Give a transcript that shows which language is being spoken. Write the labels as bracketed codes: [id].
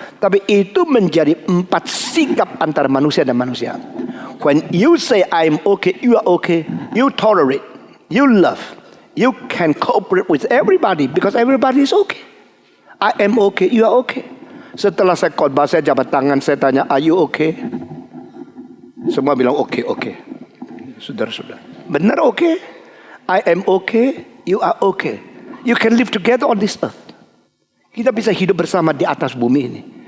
[id] Tapi itu menjadi 4 sikap antara manusia dan manusia. [en] When you say I am okay, you are okay. You tolerate, you love. You can cooperate with everybody because everybody is okay. I am okay, you are okay. [id] Setelah saya khotbah, saya jabat tangan, saya tanya, [en] are you okay? [id] Semua bilang okay, okay. Saudara-saudara, benar okay? [en] I am okay, you are okay. You can live together on this earth. [id] Kita bisa hidup bersama di atas bumi ini.